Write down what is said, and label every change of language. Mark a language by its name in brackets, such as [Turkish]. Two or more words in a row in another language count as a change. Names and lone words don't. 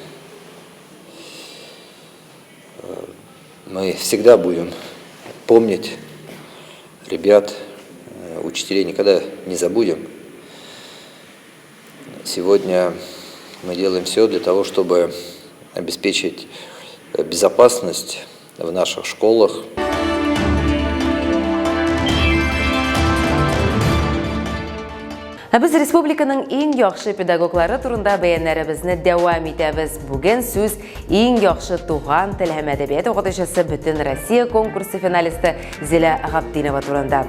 [Russian] Мы всегда будем помнить ребят, учителей никогда не забудем. Сегодня мы делаем все для того, чтобы обеспечить безопасность в наших школах. [Tatar] Biz республиканың иң яхшы педагоглары турында бәяннәребезне дәвам итәбез. Бүген сүз иң яхшы туган тел һәм әдәбият укытучысы Бөтен Россия конкурсы финалисты Зилә Габдинова турында.